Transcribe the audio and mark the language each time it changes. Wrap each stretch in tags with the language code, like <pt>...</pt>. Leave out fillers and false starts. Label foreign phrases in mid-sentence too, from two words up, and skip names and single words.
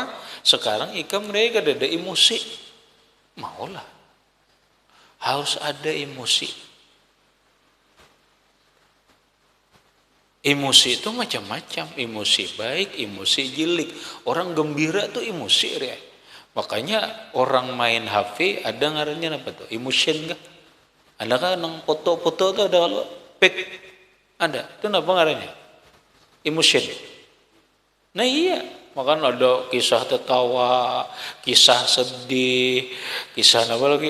<id>Sekarang mereka ada emosi, maulah. Harus ada emosi. Emosi itu macam-macam, emosi baik, emosi jelek. Orang gembira tuh emosi ya.</id> <bjn>Makanya orang main HP ada ngarannya apa tuh? Emotion kah? Ada kan nang foto-foto tuh ada kalau pic ada. Itu apa ngarannya? Emotion.</bjn> <id>Nah iya, makanya ada kisah tertawa, kisah sedih, kisah apa lagi?</id>